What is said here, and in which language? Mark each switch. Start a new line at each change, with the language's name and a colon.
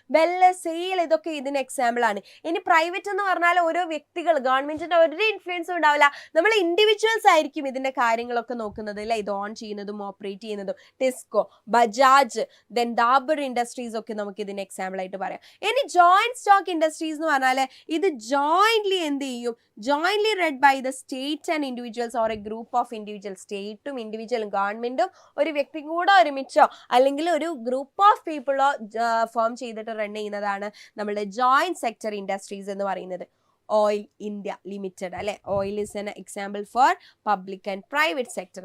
Malayalam: Bell, sale, ഇതൊക്കെ ഇതിന് example ആണ്. ഇനി പ്രൈവറ്റ് എന്ന് പറഞ്ഞാൽ ഓരോ വ്യക്തികൾ, ഗവൺമെന്റിന്റെ ഒരു ഇൻഫ്ലുവൻസും ഉണ്ടാവില്ല. നമ്മൾ ഇൻഡിവിജ്വൽസ് ആയിരിക്കും ഇതിന്റെ കാര്യങ്ങളൊക്കെ നോക്കുന്നത് അല്ലെ, ഇത് ഓൺ ചെയ്യുന്നതും ഓപ്പറേറ്റ് ചെയ്യുന്നതും. ടിസ്കോ, ബജാജ്, ദെൻ ഡാബർ ഇൻഡസ്ട്രീസ് ഒക്കെ നമുക്ക് ഇതിന് എക്സാമ്പിൾ ആയിട്ട് പറയാം. ഇനി ജോയിന്റ് സ്റ്റോക്ക് ഇൻഡസ്ട്രീസ് എന്ന് പറഞ്ഞാൽ ഇത് ജോയിന്റ്ലി എന്ത് ചെയ്യും?
English: jointly read by the states and individuals or a group of individuals.
Malayalam: സ്റ്റേറ്റും ഇൻഡിവിജ്വലും ഗവൺമെന്റും ഒരു വ്യക്തി കൂടെ ഒരുമിച്ചോ അല്ലെങ്കിൽ ഒരു ഗ്രൂപ്പ് ഓഫ് പീപ്പിളോ ഫോം ചെയ്തിട്ട് റൺ ചെയ്യുന്നതാണ് നമ്മുടെ ജോയിന്റ് സെക്ടർ ഇൻഡസ്ട്രീസ് എന്ന് പറയുന്നത്.
English: Oil India limited അല്ലെ, oil is an example for public and private sector.